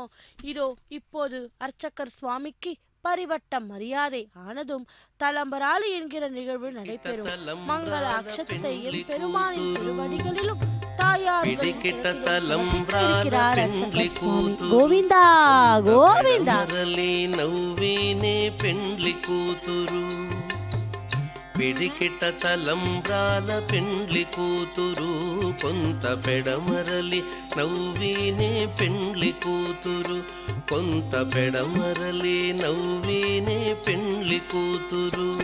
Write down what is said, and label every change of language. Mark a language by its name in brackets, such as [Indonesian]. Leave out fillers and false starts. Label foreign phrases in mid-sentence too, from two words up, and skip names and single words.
[Tamil] இதோ இப்போது அர்ச்சகர் சுவாமிக்கு பரிவட்ட மரியாதை ஆனதும் தலம்பராளி என்கிற நிகழ்வு நடைபெறும். மங்கள அக்ஷத்தை பெருமானின் திருவடிகளிலும் தாயார் கோவிந்தா கோவிந்தா. [Telugu] పిడికిట తలంబ్రాల పెండ్లి కూతురు కొంత పెడమరలి నవ్వీనే పెండ్లి కూతురు కొంత పెడమరలి నవ్వీనే పెండ్లి కూతురు.